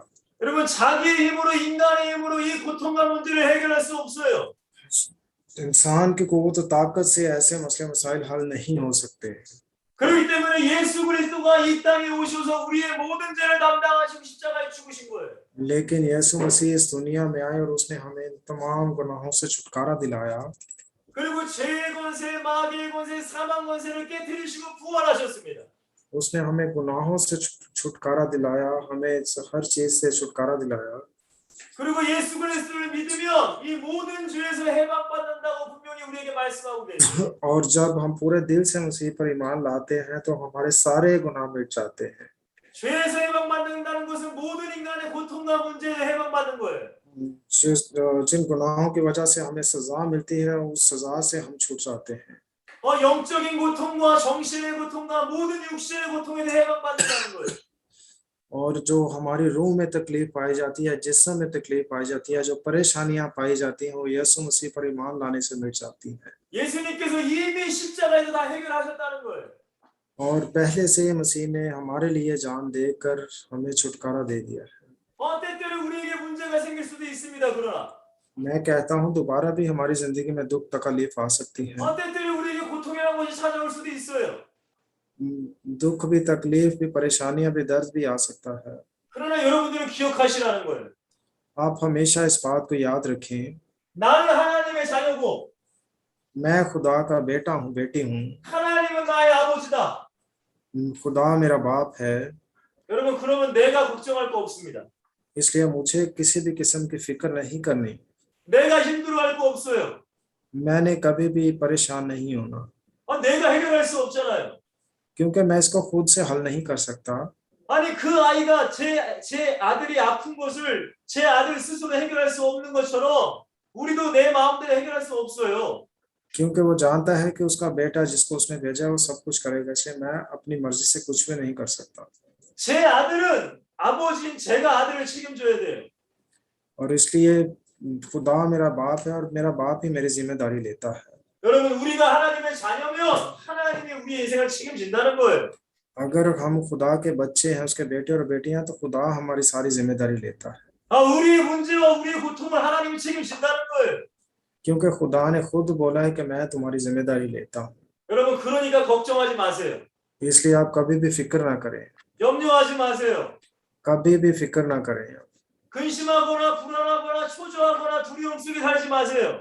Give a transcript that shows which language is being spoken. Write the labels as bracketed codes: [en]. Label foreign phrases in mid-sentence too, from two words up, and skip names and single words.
[ko] 여러분 자기의 힘으로 인간의 힘으로 이 고통과 문제를 해결할 수 없어요. [ur] انسان کی قوت اور طاقت سے ایسے مسلے مسائل حل نہیں ہو سکتے. [ko] 그렇기 때문에 예수 그리스도가 이 땅에 오셔서 우리의 모든 죄를 담당하시고 십자가에 죽으신 거예요. [ur] لیکن یسوع مسیح اس دنیا میں آئے اور اس نے ہمیں تمام گناہوں سے چھٹکارا دلایا. [ko] 그리고 죄의 권세, 마귀의 권세, 사망 권세를 깨뜨리시고 부활하셨습니다. [ur] اس نے ہمیں گناہوں سے چھٹکارا دلایا، ہمیں ہر چیز سے چھٹکارا دلایا. [ko] 그리고 예수 그리스도를 믿으면 이 모든 죄에서 해방받는다고 분명히 우리에게 말씀하고 계세요. [ur] اور جب ہم پورے دل سے مسیح پر ایمان لاتے ہیں تو ہمارے سارے گناہ مٹ جاتے ہیں. [ko] 죄에서 해방받는다는 것은 모든 인간의 고통과 문제에 해방받는 거예요. [ur] جن گناہوں کی وجہ سے ہمیں سزا ملتی ہے، اس سزا سے ہم چھوٹ جاتے ہیں. [ko] 영적인 고통과 정신의 고통과 모든 육신의 고통에 대해 해방받는다는 거예요. [ur] اور جو ہماری روح میں تکلیف پائی جاتی ہے، جسم میں تکلیف پائی جاتی ہے، جو پریشانیاں پائی جاتی ہیں، وہ یسوع مسیح پر ایمان لانے سے مٹ جاتی ہیں. [ko] 예수님께서 이미 십자가에서 다 해결하셨다는 거예요. [ur] اور پہلے سے ہی مسیح نے ہمارے لیے جان دے کر ہمیں چھٹکارا دے دیا ہے. [ko] 때때로 우리에게 문제가 생길 수도 있습니다. 그러나 [ur] میں کہتا ہوں دوبارہ بھی ہماری زندگی میں دکھ تکلیف آ سکتی ہے. [ko] 때때로 우리에게 고통이라는 것이 찾아올 수도 있어요. [ur] دکھ بھی، تکلیف بھی، پریشانیاں بھی، درد بھی آ سکتا ہے. [ko] 그러나 여러분들은 기억하시라는 거예요. [ur] آپ ہمیشہ اس بات کو یاد رکھیں, [ko] 나는 하나님의 자녀고 [ur] میں خدا کا بیٹا ہوں، بیٹی ہوں. [ko] 하나님은 나의 아버지다. [ur] خدا میرا باپ ہے. [ko] 여러분 그러면 내가 걱정할 거 없습니다. [ur] اس لیے مجھے کسی بھی قسم کی فکر نہیں کرنی. [ko] 내가 힘들어할 거 없어요. [ur] میں نے کبھی بھی پریشان نہیں ہونا, [ko] 내가 해결할 수 없잖아요. [ur] کیونکہ میں اس کو خود سے حل نہیں کر سکتا. [ko] 아니 그 아이가 제 아들이 아픈 것을 제 아들 스스로 해결할 수 없는 것처럼 우리도 내 마음대로 해결할 수 없어요. [ur] کیونکہ وہ جانتا ہے کہ اس کا بیٹا جس کو اس نے بھیجا ہے وہ سب کچھ کرے گا، اس لیے میں اپنی مرضی سے کچھ بھی نہیں کر سکتا. [ko] 제 아들은 아버지인 제가 아들을 책임져야 돼요. [ur] اور اس لیے خدا میرا باپ ہے اور میرا باپ ہی میری ذمہ داری لیتا ہے. [ko] 여러분 우리가 하나님의 자녀면 하나님이 우리의 인생을 책임진다는 거예요. [ur] اگر ہم خدا کے بچے ہیں، اس کے بیٹے اور بیٹیاں، تو خدا ہماری ساری ذمہ داری لیتا ہے. [ko] 우리의 문제와 우리의 고통을 하나님이 책임진다는 거예요. [ur] کیونکہ خدا نے خود بولا ہے کہ میں تمہاری ذمہ داری لیتا ہوں. [ko] 여러분 그러니까 걱정하지 마세요. [ur] اس لیے آپ کبھی بھی فکر نہ کریں, [ko] 염려하지 마세요. [ur] کبھی بھی فکر نہ کریں. [ko] 근심하거나 불안하거나 초조하거나 두려움 속에 살지 마세요.